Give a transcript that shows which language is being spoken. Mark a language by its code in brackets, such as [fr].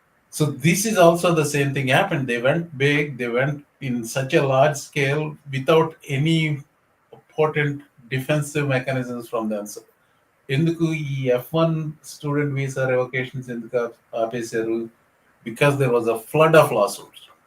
[en] So this is also the same thing happened. They went big, they went in such a large scale without any important defensive mechanisms from them. [te] So ఎందుకు ఈ F1 student visa రెవొకేషన్స్ ఎందుకు ఆపేశారు? [en] Because there was a flood of lawsuits.